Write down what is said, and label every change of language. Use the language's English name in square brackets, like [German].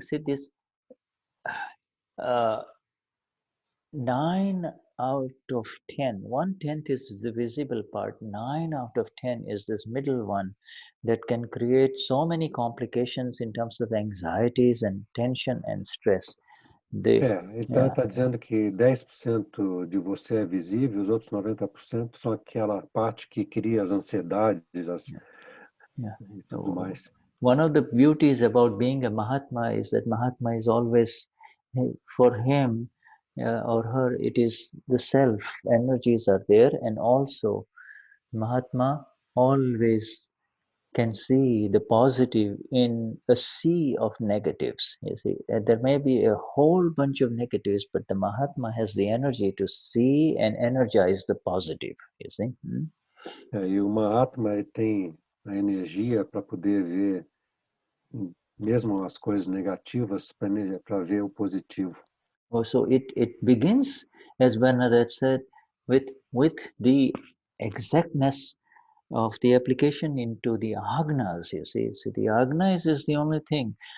[English] See, this 9 out of 10, 1/10 is the visible part. 9 out of 10 is this middle one that can create so many complications in terms of anxieties and tension and stress. [Portuguese] Então está dizendo que 10% de você é visível, os outros 90% são aquela parte que cria as ansiedades, e tudo mais. [English] One of the beauties about being a Mahatma is that Mahatma is always, for him or her, it is the self energies are there, and also Mahatma always can see the positive in a sea of negatives. You see, there may be a whole bunch of negatives, but the Mahatma has the energy to see and energize the positive. You see. [Portuguese] E o Mahatma ele tem a energia para poder ver mesmo as coisas negativas, para ver o positivo. [English] So it begins, as Bernadette said, with the exactness of the application into the agnas, you see. So the agnas is the only thing.